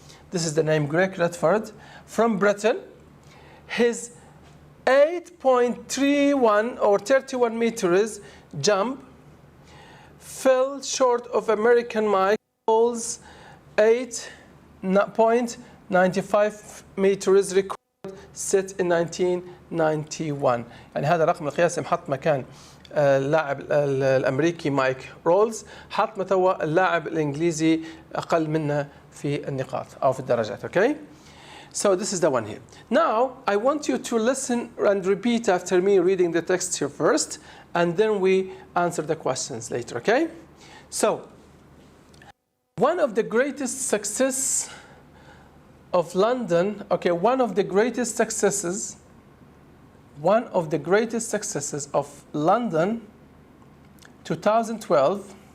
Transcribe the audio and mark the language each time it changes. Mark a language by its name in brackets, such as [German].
[English] This is the name, Greg Redford, from Britain. His 8.31 or 31 meters jump fell short of American Mike Hall's 8.95 meters record set in 1991. [Arabic] يعني هذا الرقم القياسي محط مكان اللاعب الأمريكي مايك رولز، حط متى اللاعب الإنجليزي أقل منه في النقاط أو في الدرجات. [English] Okay? So this is the one here. Now I want you to listen and repeat after me, reading the text here first, and then we answer the questions later, okay? So, one of the greatest success of London, okay, one of the greatest successes of London 2012